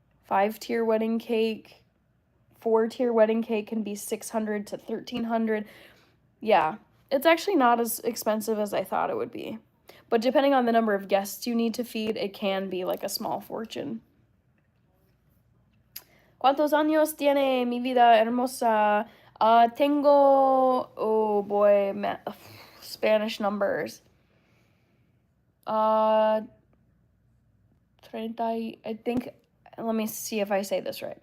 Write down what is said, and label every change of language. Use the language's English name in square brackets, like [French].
[English] 5-tier wedding cake, 4-tier wedding cake can be $600 to $1,300. Yeah, it's actually not as expensive as I thought it would be. But depending on the number of guests you need to feed, it can be like a small fortune. [Spanish] ¿Cuántos años tiene mi vida hermosa? Tengo, [English] oh boy, Spanish numbers. 30, I think, let me see if I say this right.